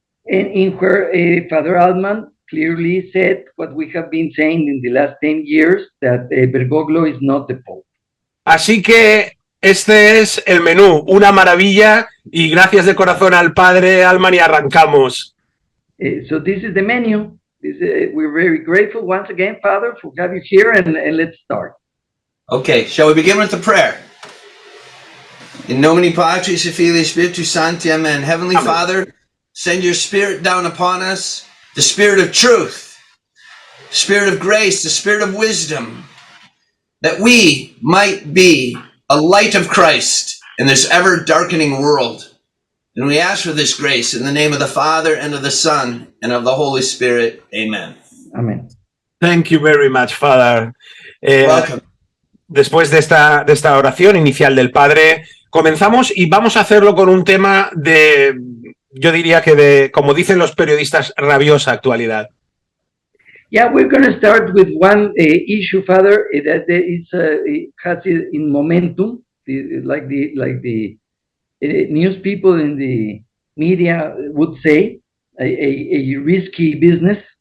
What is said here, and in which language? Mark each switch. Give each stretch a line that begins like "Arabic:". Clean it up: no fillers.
English: and in where Father Allman clearly said what we have been saying in the last 10 years, that Bergoglio is not the Pope.
Spanish: Así que este es el menú, una maravilla, y gracias de corazón al padre Allman y arrancamos.
English: So this is the menu. We're very grateful once again, Father, for having you here, and let's start. Okay, shall we begin with the prayer?
Latin: In nomine Patris et Filii Spiritus Sancti, amen.
English: Heavenly Amen. Father, send your Spirit down upon us, the Spirit of truth, Spirit of grace, the Spirit of wisdom, that we might be a light of Christ in this ever-darkening world. And we ask for this grace in the name of the Father, and of the Son, and of the Holy Spirit. Amen. Amen. Thank you very much, Father. Welcome.
Spanish: Después de esta oración inicial del padre, comenzamos y vamos a hacerlo con un tema de, yo diría que de, como dicen los periodistas, rabiosa actualidad.
English: Yeah, we're going to start with one issue, Father, that it has in momentum, like the news people in the media would say, a risky business.